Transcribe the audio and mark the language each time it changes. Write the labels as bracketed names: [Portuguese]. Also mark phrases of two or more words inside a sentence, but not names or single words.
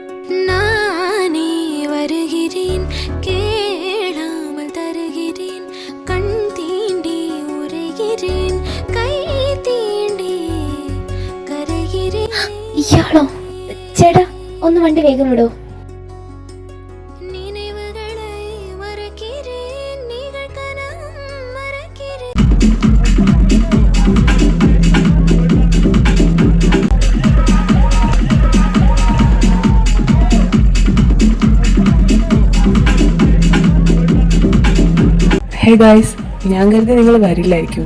[Tamil] நானே வருகிறேன் கேளாமல் தருகிறேன் கண் தீண்டி உரைகிறேன் கை தீண்டி கரைகிறேன் [Malayalam] ഇയാളോ? ചേട്ടാ ഒന്ന് വണ്ടി വേഗം വിടോ. [Tamil] நினைவுகளை மறக்கிறேன் நிகழ்கணம் மறக்கிறேன் [English] hey guys, [Malayalam] ഞാൻ കരുതി നിങ്ങൾ വരില്ലായിരിക്കും.